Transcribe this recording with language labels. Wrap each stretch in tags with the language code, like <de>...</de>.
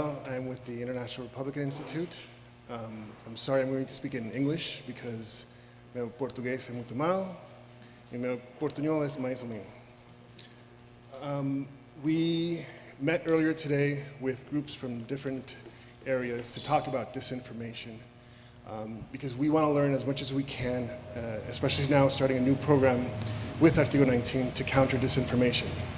<en>I'm with the International Republican Institute. I'm sorry I'm going to speak in English because</en> <pt>meu português é muito mal e meu portunhol é mais ou menos.</pt> <en>We met earlier today with groups from different areas to talk about disinformation. Because we want to learn as much as we can, especially now starting a new program with Article 19 to counter disinformation.</en>